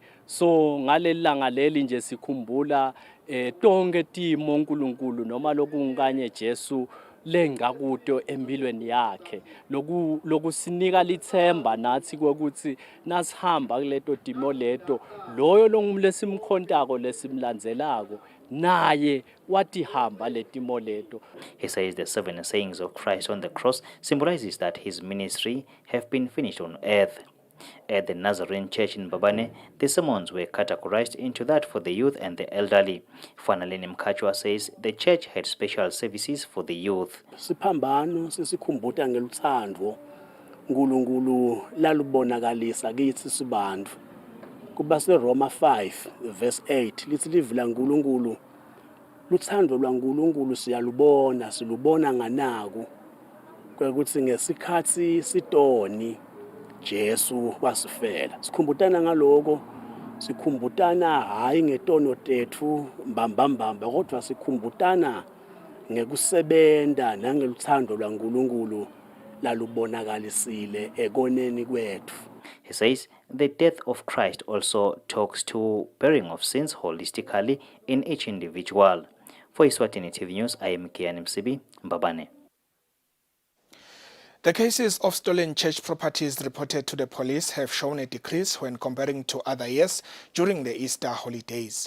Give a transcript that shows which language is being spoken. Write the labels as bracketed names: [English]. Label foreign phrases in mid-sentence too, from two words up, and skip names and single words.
[Swati] So ngalelanga leli nje sikhumbula tonke timo uNkulunkulu noma lokunganye Jesu lengakuto empilweni yakhe lokusinika lithemba nathi ukuthi nasihamba kuleto timo leto loyo lesimkhontako lesimlandzelako naye watihamba letimo leto. [English] He says the 7 sayings of Christ on the cross symbolizes that his ministry have been finished on earth. At the Nazarene Church in Babane, the sermons were categorized into that for the youth and the elderly. Fanalini Mkachwa says the church had special services for the youth. [Swati] Siphambano sesikhumbuta ngelutsandvo uNkulunkulu lalubonakalisa kithi sibantu. Kuba seRoma 5 verse 8 lithi livula uNkulunkulu lutsandvo lwaNkulunkulu silubona nganaku kwekuthi ngesikhathi sitoni Jesu wasifela. Sikhumbutana ngaloko Sikhumbutana hayi ngetono tethu mbambambamba kodwa sikhumbutana ngekusebenta nangeluthando lwaNkulunkulu lalubonakalisile ekoneni kwethu. [English] He says the death of Christ also talks to bearing of sins holistically in each individual. For Eswatini TV News, I am Kian Msibi, Mbabane. The cases of stolen church properties reported to the police have shown a decrease when comparing to other years during the Easter holidays.